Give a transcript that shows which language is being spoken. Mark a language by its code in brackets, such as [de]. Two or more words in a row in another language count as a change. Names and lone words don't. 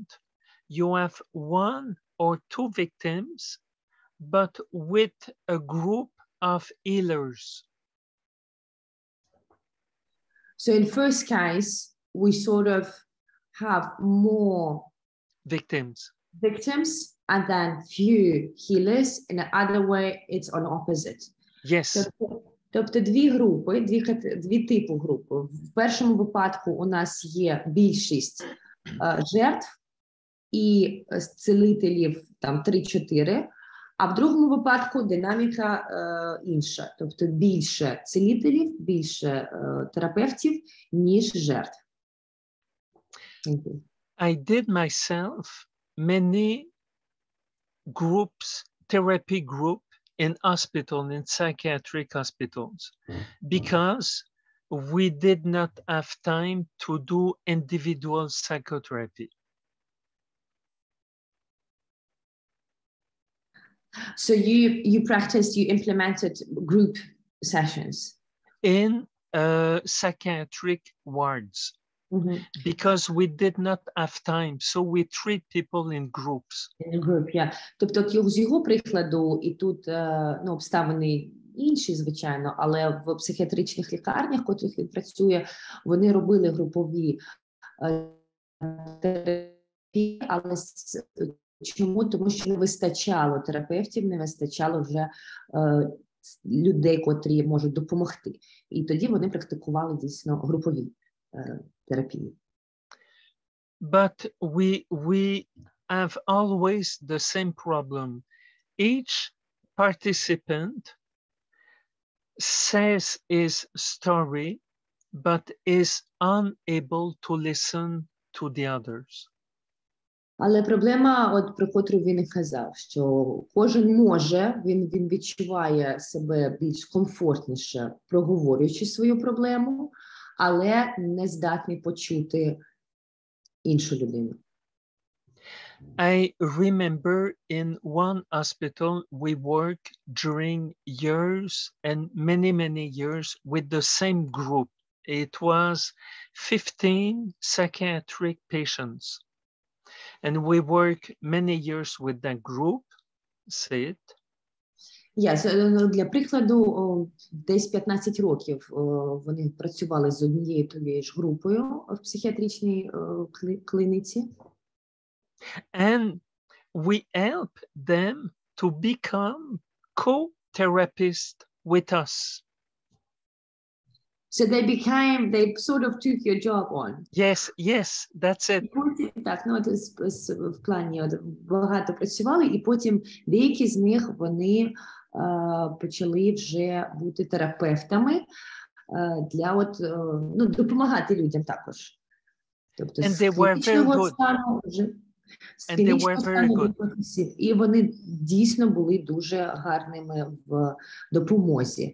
[en] You have 1 or 2 victims, but with a group of healers. So in first case, we sort of have more victims and then few healers. In the other way, it's on opposite. Yes. [uk] Тобто дві групи, дві типи групи. В першому випадку у нас є більшість жертв і зцілителів, там 3-4, А в другому випадку динаміка інша, тобто більше цілителів, більше терапевтів, ніж жертв. [en] I did myself many groups, therapy group in hospital, in psychiatric hospitals, because we did not have time to do individual psychotherapy. So you practiced, you implemented group sessions? In psychiatric wards. Because we did not have time, so we treat people in groups. In a group, yeah. [uk] Тобто з його прикладу, і тут ну, обставини інші, звичайно, але в психіатричних лікарнях, в котрих він працює, вони робили групові терапії, але чому? Тому що не вистачало терапевтів, не вистачало вже людей, котрі можуть допомогти. І тоді вони практикували дійсно групові терапії. [en] But we have always the same problem. Each participant says his story, but is unable to listen to the others. [uk] Але проблема, от про котру він і казав, що кожен може, він відчуває себе більш комфортніше, проговорюючи свою проблему, але не здатний почути іншу людину. [en] I remember in one hospital we worked during years and many years with the same group. It was 15 psychiatric patients. And we work many years with that group. Say it. [uk] Для прикладу, десь 15 років вони працювали з однією тією ж групою в психіатричній клініці. [en] And we help them to become co-therapists with us. So they sort of took your job on. Yes, that's it. [uk] Так, ну, в плані багато працювали, і потім деякі з них, вони почали вже бути терапевтами для от, ну, допомагати людям також. Тобто з клінічного стану вже і вони дійсно були дуже гарними в допомозі.